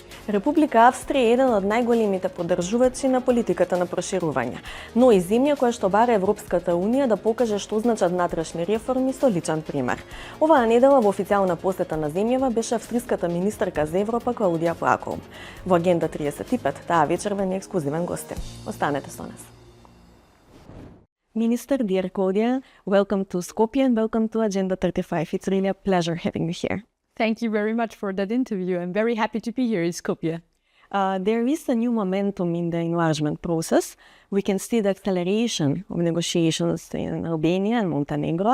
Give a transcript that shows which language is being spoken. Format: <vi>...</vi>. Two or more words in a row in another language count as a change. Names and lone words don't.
<mk>Република Австрија е еден од најголемите поддржувачи на политиката на проширување, но и земја која што бара Европската Унија да покаже што значат внатрешни реформи со личен пример. Оваа недела во официјална посета на земјава беше австриската министерка за Европа Клаудија Плаков. Во Агенда 35 таа вечерва ни ексклузивен гостин. Останете со нас.</mk> <en>Minister, dear Claudia, welcome to Skopje and welcome to Agenda 35. It's really a pleasure having you here. Thank you very much for that interview. I'm very happy to be here in Skopje. There is a new momentum in the enlargement process. We can see the acceleration of negotiations in Albania and Montenegro.</en>